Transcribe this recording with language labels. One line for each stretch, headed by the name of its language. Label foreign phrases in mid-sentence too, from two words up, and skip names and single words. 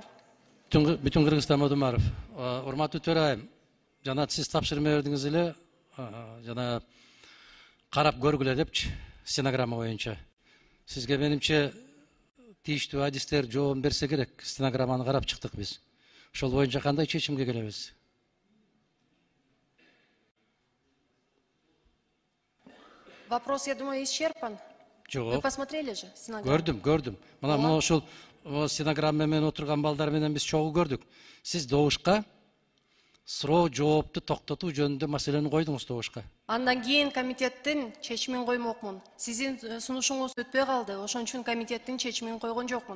Kyrgyz: Бүтін Кыргызстан Модумаров. Урматтуу төрайым, жана сиз тапшырма бердиңиз эле, жана карап көргүлө депчи, стенограмма боюнча. Сизге менимче тийиштүү адистер жооп берсе керек. Стенограмманы карап чыктык биз. Ошол боюнча кандай чечимге келебиз?
Russian: Вопрос, я думаю, исчерпан. Вы посмотрели же стенограмму?
Kyrgyz: Көрдүм. Мына ошол стенограмма менен отурган балдар менен биз чогуу көрдүк. Сиз добушка суроо жоопту токтотуу жөнүндө маселени койдуңуз добушка. Андан кийин комитеттин чечимин коймокмун. Сиздин сунушуңуз өтпөй калды. Ошон үчүн комитеттин чечимин койгон жокмун.